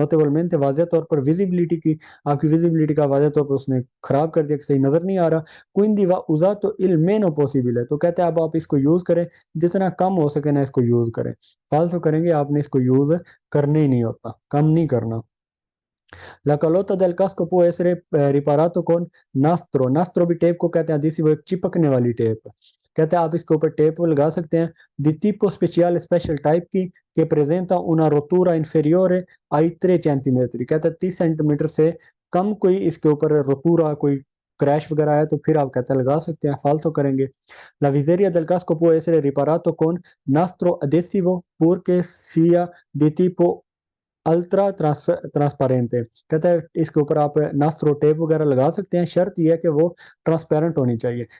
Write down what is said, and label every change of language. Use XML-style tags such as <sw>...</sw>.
<hi>नोटेबलमेंट वाज़ह तौर पर विजिबिलिटी की, आपकी विजिबिलिटी का वाज़ह तौर पर उसने खराब कर दिया कि सही नजर नहीं आ रहा।</hi> <it>quindi va usato il meno possibile,</it> <hi>तो कहता है अब आप इसको यूज करें जितना कम हो सके ना इसको यूज करें। फालतू करेंगे आपने इसको यूज करने ही नहीं होता, कम नहीं करना।</hi> <it>La calota del casco può essere riparato con nastro, nastro</it> <hi>भी टेप को कहते हैं,</hi> <it>adhesivo</it> <hi>एक चिपकने वाली टेप। कहते हैं आप इसके ऊपर टेप लगा सकते हैं</hi> <it>di tipo speciale</it> <hi>special type की,</hi> <it>che presenta una rottura inferiore ai 3 centimetri,</it> <hi>कहते हैं 30 सेंटीमीटर से कम कोई इसके ऊपर रोतूरा कोई क्रैश वगैरह है तो फिर आप कहते हैं लगा सकते हैं। फालतू करेंगे।</hi> <it>La viseria del casco può essere riparato con nastro adesivo purché sia di tipo</it> <hi>ultra transparent है, कहता है इसके ऊपर आप नास्ट्रो टेप वगैरह लगा सकते हैं, शर्त यह है कि वो ट्रांसपेरेंट होनी चाहिए।</hi>